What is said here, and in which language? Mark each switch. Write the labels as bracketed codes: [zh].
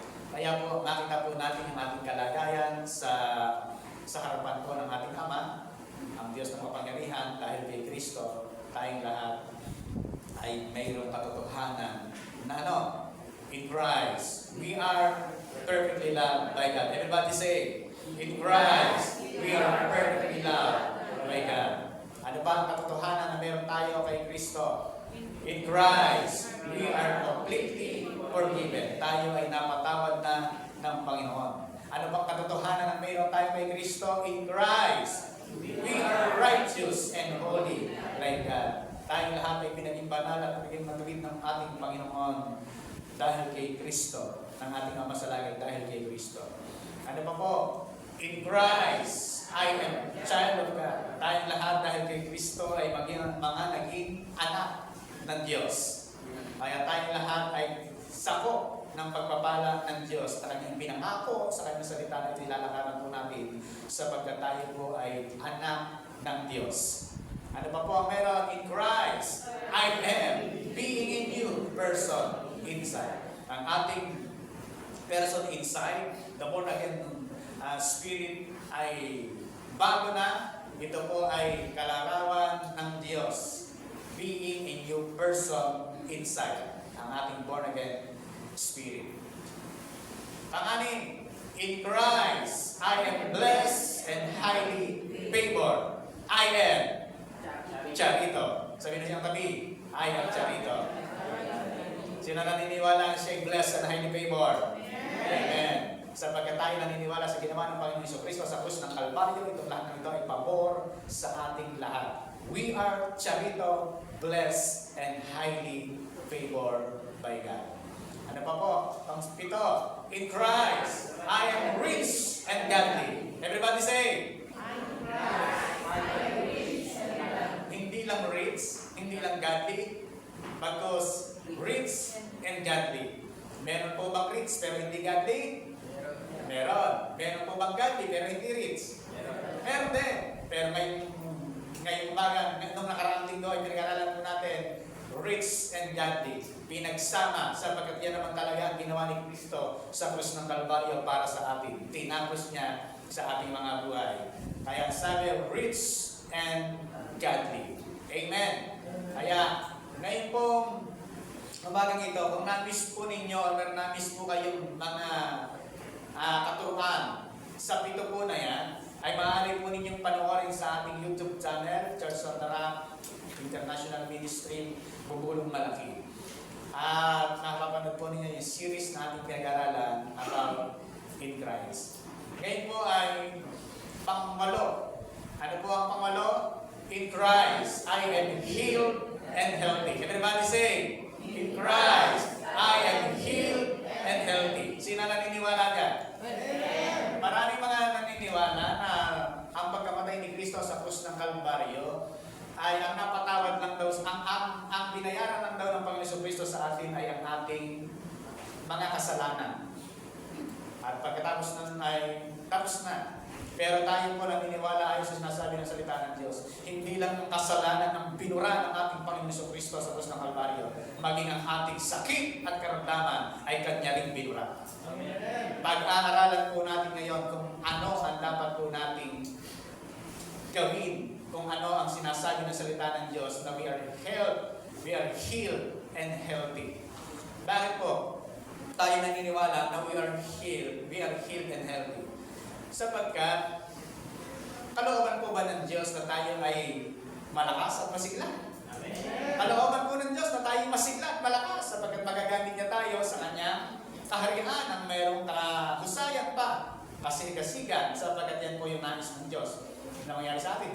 [tl] Kaya po, makita po natin ang ating kalagayan sa harapan po ng ating Ama, ang Diyos ng kapangyarihan, dahil kay Kristo, tayong lahat ay mayroong katotohanan na [en] in Christ, we are perfectly loved by God. Everybody say, in Christ, we are perfectly loved by God. [tl] Ano ba ang katotohanan na meron tayo kay Kristo? [en] In Christ, we are completely forgiven. [tl] Tayo ay napatawad na ng Panginoon. Ano bang katotohanan na meron tayo kay Kristo? [en] In Christ, we are righteous and holy like God. [tl] Tayong lahat ay pinaging banal at pinaging matuwid ng ating Panginoon dahil kay Kristo, ng ating Ama sa langit dahil kay Kristo. Ano pa po? [en] In Christ, I am child of God. [tl] Tayong lahat dahil kay Kristo ay maging mga naging anak ng Diyos. Kaya tayong lahat ay sakop ng pagpapala ng Diyos na Kanyang pinangako sa Kanyang salita na ilalakaran po natin sapagkat tayo po ay anak ng Diyos. Ano pa po ang meron? [en] In Christ, I am being in you, person inside. [tl] Ang ating person inside, [en] the born again spirit [tl] ay bago na. Ito po ay kalarawan ng Diyos. [en] Being in you, person inside. [tl] Ang ating [en] born again spirit. Pang-anim, in Christ, I am blessed and highly favored. I am Charito. [tl] Sabi na siyang tabi, [en] I am Charito. [tl] Sino naniniwala siya [en] blessed and highly favored? Amen. [tl] Sapagkat tayo naniniwala sa ginawa ng Panginoon Jesucristo sa krus ng Kalbaryo, itong lahat ng ito ay pabor sa ating lahat. [en] We are Charito, blessed and highly favored by God. [tl] Ano pa po? [en] Pang-pito, in Christ, I am rich and godly. Everybody say, hindi lang rich, hindi lang godly, bagkus rich and godly. [tl] Meron po bang rich pero hindi godly? Meron. Meron po bang godly pero hindi rich? Meron din. Pero ngayong umaga, nung nakaraang linggo ay pinag-aralan po natin, rich and godly. Pinagsama sapagkat yan naman talaga ang ginawa ni Kristo sa krus ng Kalbaryo para sa atin. Tinapos niya sa ating mga buhay. Kaya sabi, rich and godly. Amen. Kaya, ngayon pong umagang ito, kung na-miss po ninyo, or na-miss po kayong mga katuruan sa pito po na yan, ay maaari po ninyong panoorin sa ating YouTube channel, Church on the Rock International Ministry, Bubulong Malaki. At nakapanood po ninyo yung series na ating pinag-aralan about in Christ. Ngayon po ay pang-walo. Ano po ang pang-walo? [en] In Christ, I am healed and healthy. Everybody say, in Christ, I am healed and healthy. [tl] Sino naniniwala dyan? Maraming mga naniniwala na ang pagkamatay ni Kristo sa krus ng Kalbaryo ay ang napatawad lang daw, ang binayaran lang daw ng Panginoon Jesucristo sa atin ay ang ating mga kasalanan. At pagkatapos nun ay tapos na. Pero tayo po naniniwala ayon sa sinasabi ng salita ng Diyos. Hindi lang ang kasalanan ng binura ng ating Panginoon Jesucristo sa krus ng Kalbaryo, maging ang ating sakit at karamdaman ay Kanya ring binura. Pag-aaralan po natin ngayon kung ano ang dapat po nating gawin, kung ano ang sinasabi ng salita ng Diyos na [en] we are healed and healthy. [tl] Bakit po tayo naniniwala na [en] we are healed and healthy? [tl] Sapagkat kalooban po ba ng Diyos na tayo ay malakas at masigla? Kalooban po ng Diyos na tayo masigla at malakas sapagkat magagamit niya tayo sa Kanyang kaharian ang mayroong kahusayan pa kasigasigan, sapagkat yan po yung nais ng Diyos na mangyari sa atin.